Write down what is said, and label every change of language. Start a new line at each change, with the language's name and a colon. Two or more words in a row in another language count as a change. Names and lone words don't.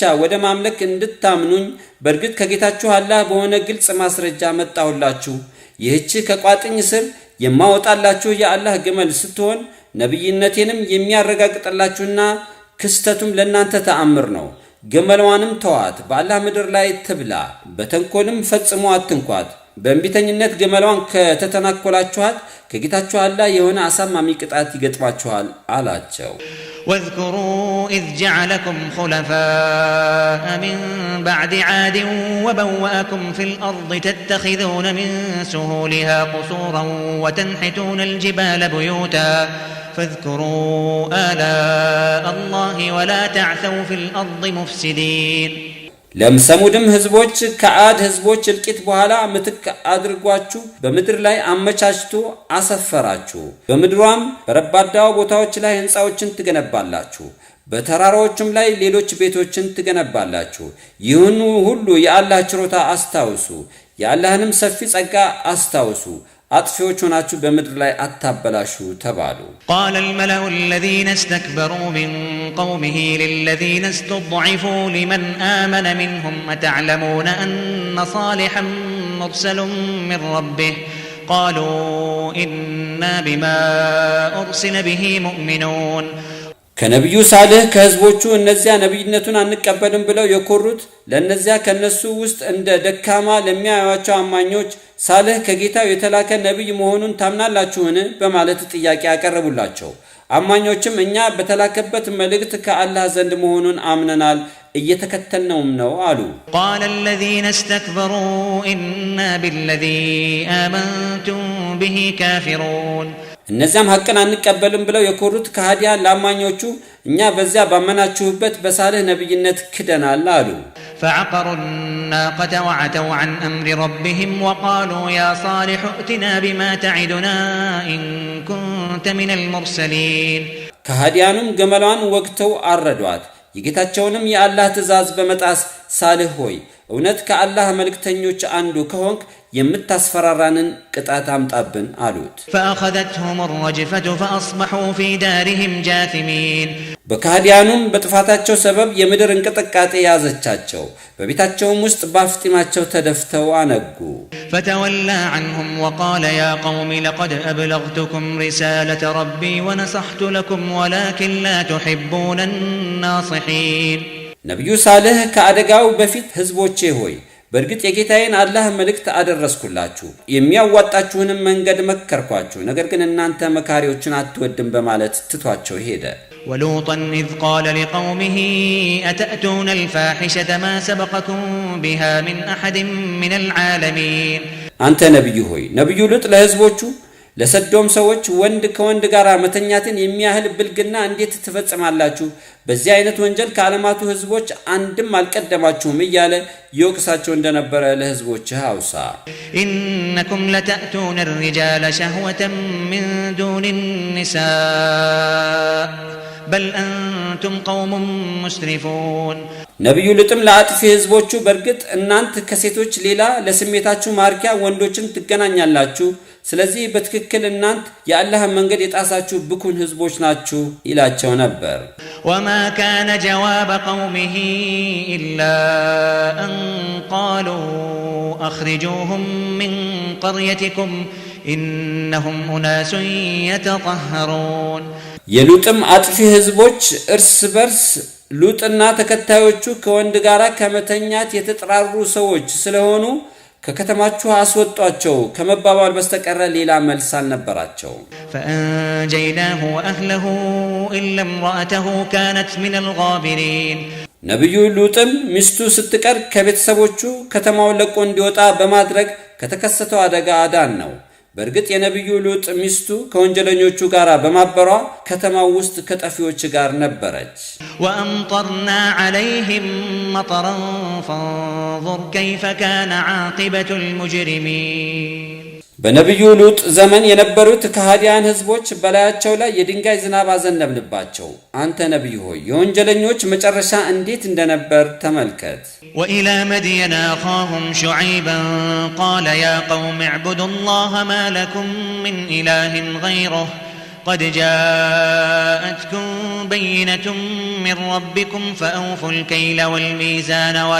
Amharic: ወደ ማምለክ እንድታምኑኝ በርግጥ ከጌታችሁ አላህ በሆነ ግልጽ ማስረጃ መጣሁላችሁ። ይህች ከቋጥኝ ስር የማወጣላችሁ የአላህ ግመል ስትሆን ነብይነቴንም የሚያረጋግጥላችሁና ክስተቱም ለናንተ ተአምር ነው። ግመልዋንም ተዋት፣ በአላህ ምድር ላይ ትብላ፣ በተንኮልም ፈጽሞ አትንኳት። በእንቢተኝነት ግመልዋን ከተተናኮላችኋት ከጌታችሁ አላህ የሆነ አሳማሚ ቅጣት ይገጥማችኋል አላቸው።
Arabic: واذكروا إذ جعلكم خلفاء من بعد عاد وبوأكم في الأرض تتخذون من سهولها قصورا وتنحتون الجبال بيوتا فاذكروا آلاء الله ولا تعثوا في الأرض مفسدين
Amharic: ለምሰሙድም ህዝቦች ከአድ ህዝቦች እልቂት በኋላ ምትክ አድርጓችሁ በምድር ላይ አመቻችቶ አሰፈራችሁ። በምድሯም በረባዳው ቦታዎች ላይ ህንጻዎችን ትገነባላችሁ፣ በተራራዎችም ላይ ሌሎች ቤቶችን ትገነባላችሁ። ይህን ሁሉ የአላህ ችሮታ አስታውሱ፣ የአላህንም ሰፊ ጸጋ አስታውሱ። አጥፊዎች ሆናችሁ በምድር ላይ አታበላሹ ተባሉ።
Arabic: قال الملأ الذين استكبروا من قومه للذين استضعفوا لمن آمن منهم أتعلمون أن صالحا مرسل من ربه قالوا إنا بما أرسل به مؤمنون
Amharic: ከነብዩ ሳልህ ከህዝቦቹ እነዚያ ነብይነቱን አንቀበልም ብለው የኮሩት ለነዚያ ከነሱ ውስጥ እንደ ደካማ ለሚያዩዋቸው አማኞች ሳልህ ከጌታው የተላከ ነብይ መሆኑን ታምናላችሁን በማለት ጥያቄ ያቀርቡላቸው። አማኞችም እኛ በተላከበት መልእክት ከአላህ ዘንድ መሆኑን አምነናል እየተከተልነውም ነው አሉ።
Arabic: قال الذين استكبروا إنا بالذي آمنتم به كافرون
Amharic: እነዚያም ሐቅን አንቀበልም ብለው የኮሩት ከሃዲያን ለአማኞቹ እኛ በዚያ ባመናችሁበት በሳልህ ነብይነት ክደናል አሉ።
Arabic: فعقروا الناقة وعتوا عن أمر ربهم وقالوا يا صالح ائتنا بما تعدنا إن كنت من المرسلين
Amharic: ከሃዲያኑም ገመሏን ወግተው አረዷት። የጌታቸውንም የአላህ ትእዛዝ በመጣስ ሳልህ ሆይ እውነት ከአላህ መልእክተኞች አንዱ ከሆንክ የምታስፈራራንን ቅጣት አምጣብን አሉት።
Arabic: فأخذتهم الرجفة فأصبحوا في دارهم جاثمين
Amharic: በካህዲያኑም በጥፋታቸው ሰበብ የምድር እንቅጥቃጤ ያዘቻቸው፣ በቤታቸውም ውስጥ ባፍጢማቸው ተደፍተው አነጉ።
Arabic: فتولى عنهم وقال يا قوم لقد أبلغتكم رسالة ربي ونصحت لكم ولكن لا تحبون الناصحين
Amharic: ነብዩ ሳልህ ከአደጋው በፊት ህዝቦቼ ሆይ በርግጥ የጌታዬን አላህ መልእክት አደረስኩላችሁ፣ የሚያዋጣችሁንም መንገድ መከርኳችሁ፣ ነገር ግን እናንተ መካሪዎችን አትወድም በማለት ትቷቸው ሄደ።
Arabic: ولوطا إذ قال لقومه أتأتون الفاحشة ما سبقكم بها من أحد من العالمين
Amharic: አንተ ነብዩ ሆይ ነብዩ ሉጥ ለህዝቦቹ ለሰዶም ሰዎች ወንድ ከወንድ ጋር መተኛትን የሚያህል ብልግና እንዴት ትፈጽማላችሁ? በዚህ አይነት ወንጀል ከዓለማቱ ህዝቦች አንድም አልቀደማችሁም እያለ ይወቅሳቸው እንደነበረ ለህዝቦች አውሳ።
Arabic: إنكم لتأتون الرجال شهوة من دون النساء بل أنتم قوم مسرفون
Amharic: ነብዩ ሉጥም ለአጥፊ ህዝቦቹ በርግጥ እናንተ ከሴቶች ሌላ ለስሜታችሁ ማርኪያ ወንዶችን ትገናኛላችሁ፣ ስለዚህ በትክክል እናንተ የአላህ መንገድ የጣሳችሁ ብኩን ህዝቦች ናችሁ ይላቸው ነበር።
Arabic: وما كان جواب قومه إلا أن قالوا أخرجوهم من قريتكم إنهم أناس يتطهرون
Amharic: የሉጥም አጥፊ ህዝቦች እርስ በርስ ሉጥና ተከታዮቹ ከወንድ ጋር ከመተኛት የተጠራሩ ሰዎች ስለሆኑ ከከተማችሁ አስወጧቸው ከመባባል በስተቀር ሌላ መልስ አልነበራቸው።
Arabic: فأنجيناه وأهله إلا امرأته كانت من الغابرين
Amharic: ነብዩ ሉጥም ሚስቱ ስትቀር ከቤተሰቦቹ ከተማውን ለቆ እንዲወጣ በማድረግ ከተከሰተው አደጋ አዳን ነው። በርግጥ የነብዩ ሉጥ ሚስቱ ከወንጀለኞቹ ጋር በማበሯ ከተማው ውስጥ ከጠፊዎች ጋር ነበረች።
Arabic: وأمطرنا عليهم مطرا فانظر كيف كان عاقبة المجرمين
Amharic: በነብዩ ሉጥ ዘመን የነበሩት ከሃዲያን ህዝቦች በላያቸው ላይ የድንጋይ ዝናብ አዘነብንባቸው። አንተ ነብይ ሆይ የወንጀለኞች መጨረሻ እንዴት እንደነበር ተመልከት።
Arabic: وإلى مدين أخاهم شعيبا قال يا قوم اعبدوا الله ما لكم من إله غيره قد جاءتكم بينة من ربكم فأوفوا الكيل والميزان